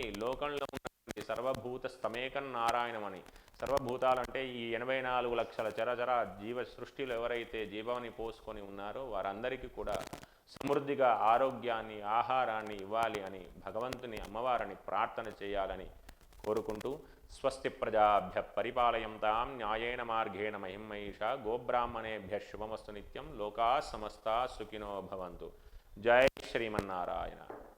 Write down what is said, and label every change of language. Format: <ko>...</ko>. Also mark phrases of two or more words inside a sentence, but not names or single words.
<te>లోకంలో ఉన్నటువంటి</te> <sa>సర్వభూత స్తమేకం నారాయణమని,</sa> <te>సర్వభూతాలంటే ఈ 84 లక్షల చరచర జీవ సృష్టిలో ఎవరైతే జీవాన్ని పోసుకొని ఉన్నారో వారందరికీ కూడా సమృద్ధిగా ఆరోగ్యాన్ని, ఆహారాన్ని ఇవ్వాలి అని భగవంతుని అమ్మవారిని ప్రార్థన చేయాలని కోరుకుంటూ,</te> <sa>స్వస్తి ప్రజాభ్య పరిపాలయంతాం న్యాయేన మార్గేణ మహిమహీష గోబ్రాహ్మణేభ్య శుభమస్తు నిత్యం లోకా సమస్తా సుఖినో భవంతు.</sa> <te>జై శ్రీమన్నారాయణ.</te>